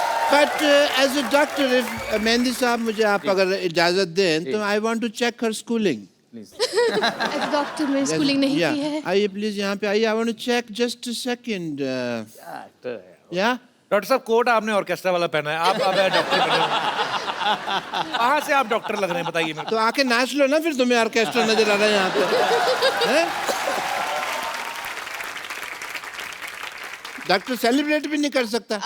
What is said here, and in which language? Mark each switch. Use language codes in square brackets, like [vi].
[en] But as a doctor, if [hi] mehndi साहब मुझे आप अगर इजाजत दें तो [en] I want to check her schooling. [hi] As doctor मैंने स्कूलिंग नहीं की है। आइए प्लीज यहाँ पे आइए। [en] I want to check just a second. Yeah. [hi] Doctor साहब कोट आपने ऑर्केस्ट्रा वाला पहना है, आप अब डॉक्टर बने हो। कहाँ से आप डॉक्टर लग रहे हैं बताइए मेरे तो आके नाच लो ना, फिर तुम्हें ऑर्केस्ट्रा नजर आ रहा है यहाँ पे। हैं? डॉक्टर सेलिब्रेट भी नहीं कर सकता।